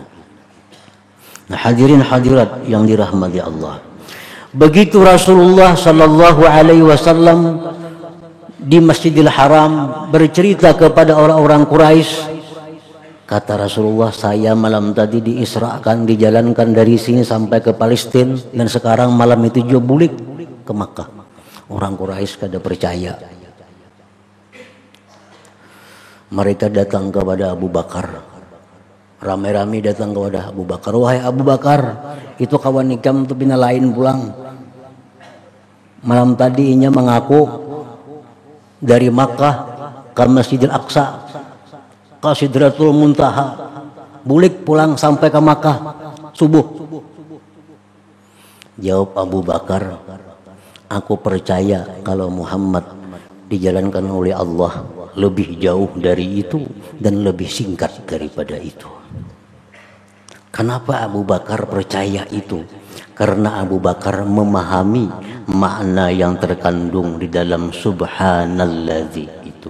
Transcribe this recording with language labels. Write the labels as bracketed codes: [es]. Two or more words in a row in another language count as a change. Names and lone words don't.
[id] Nah, hadirin hadirat yang dirahmati Allah, begitu Rasulullah [ar] صلى الله عليه وسلم [id] di Masjidil Haram bercerita kepada orang-orang Quraisy, kata Rasulullah, saya malam tadi diisrakan, dijalankan dari sini sampai ke Palestina, dan sekarang malam itu juga bulik ke Makkah. Orang Quraisy kada percaya. Mereka datang kepada Abu Bakar, ramai-ramai datang kepada Abu Bakar. Wahai Abu Bakar, [bjn] itu kawan nikam itu bina lain pulang. [id] Malam tadi inya mengaku dari Makkah ke Masjidil Aqsa, ke Sidratul Muntaha, [bjn] bulik pulang [id] sampai ke Makkah subuh. Jawab Abu Bakar, aku percaya kalau Muhammad dijalankan oleh Allah lebih jauh dari itu dan lebih singkat daripada itu. Kenapa Abu Bakar percaya itu? Karena Abu Bakar memahami makna yang terkandung di dalam subhanalladzi itu.